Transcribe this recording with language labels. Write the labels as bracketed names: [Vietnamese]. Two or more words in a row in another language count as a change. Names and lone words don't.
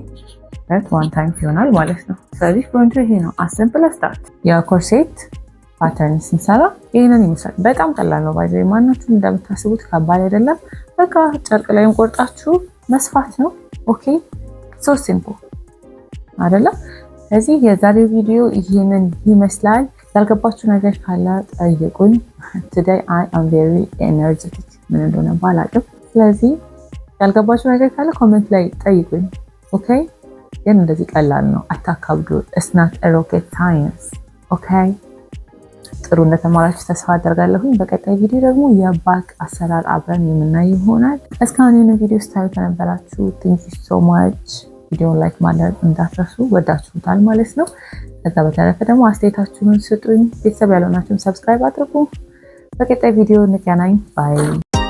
[Amharic] ከት 1 ታይምስ ይሆናል ማለት ነው። ስለዚህ ፍሮንቱ ይሄ ነው። [English] a simple start። [Amharic] የኮርሴት ፓተርን ስንሰራ ይሄንን ይመስላል። በጣም ቀላል ነው። ባይዘይ ማናችሁም እንደምታስቡት ከባድ አይደለም። በቃ ጨርቅ ላይም ቆርጣችሁ መስፋት ነው። [English] okay so simple [Amharic] አይደለ? ስለዚህ የዛሬው ቪዲዮ ይሄንን ይመስላል። ያልገባችሁ ነገር ካለ ጠይቁኝ። [English] today I am very energetic [Amharic] ምን እንደሆነ ባላቅም፣ ስለዚህ ያልገባችሁ ነገር ካለ ኮሜንት ላይ ጠይቁኝ። ኦኬ ግን እንደዚህ ቀላል ነው፣ አታካብዱ። [English] it's not a rocket science [Amharic] ኦኬ። ጥሩ እንደተማራችሁ ተስፋ አደርጋለሁኝ። በቀጣይ ቪዲዮ ደግሞ የባክ አሰራር አብረን የምናይ ይሆናል። እስካሁን ይህን ቪዲዮ ስታዩ ከነበራችሁ [English] thank you so much። [Amharic] ቪዲዮውን ላይክ ማድረግ እንዳትረሱ፣ ወዳችሁታል ማለት ነው። ከዛ በተረፈ ደግሞ አስተያየታችሁን ስጡኝ። ቤተሰብ ያልሆናችሁም ሰብስክራይብ አድርጉ። በቀጣይ ቪዲዮ እንገናኝ። ባይ